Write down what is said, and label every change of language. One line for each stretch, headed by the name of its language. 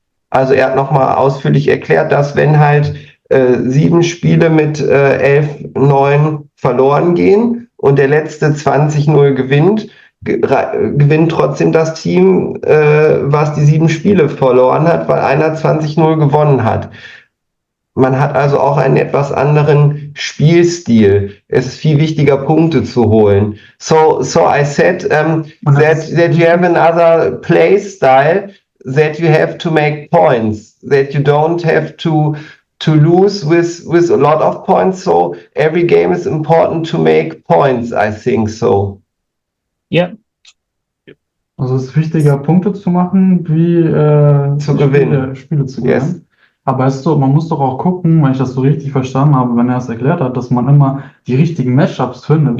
German: Also er hat nochmal ausführlich erklärt, dass wenn halt 7 Spiele mit 11-9 verloren gehen und der letzte 20-0 gewinnt, gewinnt trotzdem das Team, was die 7 Spiele verloren hat, weil einer 20-0 gewonnen hat. Man hat also auch einen etwas anderen Spielstil. Es ist viel wichtiger, Punkte zu holen.
English: So I said that you have another play style, that you have to make points, that you don't have to lose with a lot of points. So every game is important to make points, I think so. Yeah.
German: Also es ist wichtiger, Punkte zu machen, wie Zu gewinnen. Spiele zu gewinnen.
English: Yes.
German: Aber weißt du, man muss doch auch gucken, wenn ich das so richtig verstanden habe, wenn er es erklärt hat, dass man immer die richtigen Matchups findet.